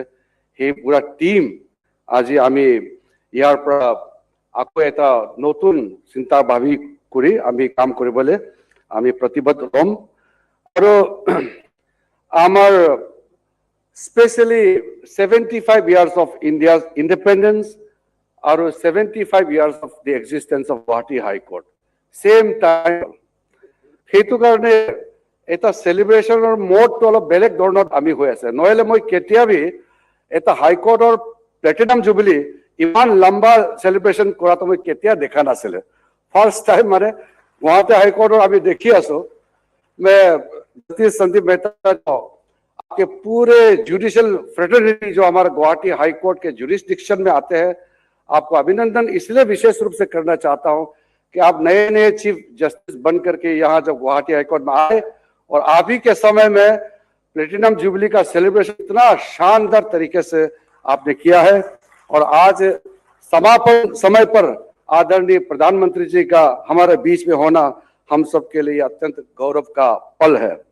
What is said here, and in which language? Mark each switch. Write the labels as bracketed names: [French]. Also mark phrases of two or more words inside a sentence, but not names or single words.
[Assamese] সেই পুৰা টিম আজি আমি ইয়াৰ পৰা আকৌ এটা নতুন চিন্তা ভাবি কৰি আমি কাম কৰিবলৈ আমি প্ৰতিবদ্ধ হ'ম। আৰু আমাৰ [English] স্পেচিয়েলি 75 years of India's independence और 75 years of the existence of Gauhati High Court, same time [Assamese] হেতু কাৰণে এটা সেলিব্রেশনৰ মোডটো অলপ বেলেগ ধৰণৰ আমি হৈ আছে। নহলে মই কেতিয়াবি এটা হাই কোৰ্টৰ প্লেটিনাম জুবিলি ইমান লম্বা সেলিব্রেশন কৰাটো মই কেতিয়া দেখা নাছিলে। ফার্স্ট টাইম মানে গুৱাহাটী হাই কোৰ্টৰ আমি দেখি আছো। [Hindi] मैं जस्टिस संदीप मेहता आपके पूरे जुडिशियल फ्रेटर्निटी जो हमारे गुवाहाटी हाई कोर्ट के जुरिस्डिक्शन में आते हैं, आपको अभिनंदन इसलिए विशेष रूप से करना चाहता हूं कि आप नए नए चीफ जस्टिस बन करके यहाँ जब गुवाहाटी हाईकोर्ट में आए और आप ही के समय में प्लेटिनम जुबली का सेलिब्रेशन इतना शानदार तरीके से आपने किया है और आज समापन समय पर आदरणीय प्रधानमंत्री जी का हमारे बीच में होना हम सबके लिए अत्यंत गौरव का पल है।